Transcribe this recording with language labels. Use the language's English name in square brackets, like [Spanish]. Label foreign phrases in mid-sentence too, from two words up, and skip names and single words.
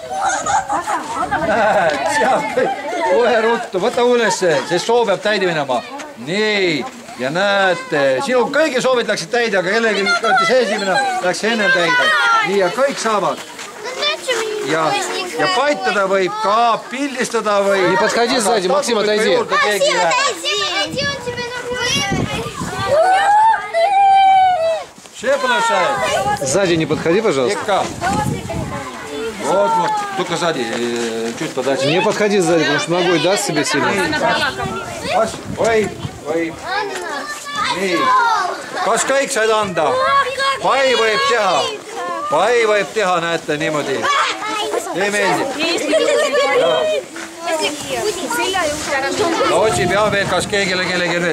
[Estonian] Kohe ruttu, võta ülesse, sest soo peab täide minema. Nii, ja näete, sinu kõigi soovid läksid täide, aga kellegi see esimene läks ennem täide. Nii, ja kõik saavad. Ja paitada võib ka, pildistada võib. [Russian] Не подходи сзади, Максим, отойди. Сзади не подходи, пожалуйста. Вот, только сзади, чуть подальше. Не подходи сзади, потому что ногой даст себе сильно. [Estonian] Oi. Nii, kas kõik said anda? Pai võib teha, näete niimoodi. Ei meeldi? No otsib ja veel, kas keegile kellegi veel.